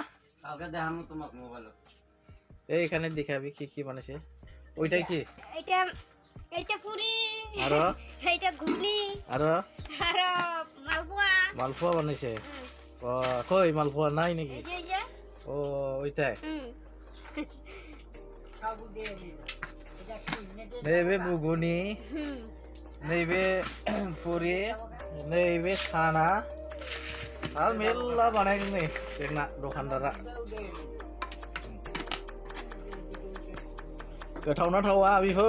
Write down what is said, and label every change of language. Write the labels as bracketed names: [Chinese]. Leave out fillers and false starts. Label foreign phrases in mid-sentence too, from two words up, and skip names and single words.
[Bangla] কালকে দেখাবো তোমাকে মোবাইলে এইখানে দেখাবি কি বানাইছে ওইটাই কি এইটা পুরি আর এইটা ঘুগনি আর মালপোয়া মালপোয়া বানাইছে ও কই মালপোয়া নাই নাকি এই যে ও ওইটাই [Bodo] नैबे बुगुनी नैबे पुरी नैबे साना आरो मेल्ला बानायदों नै जोंना दखानदारा गोथावना थावा बिफोर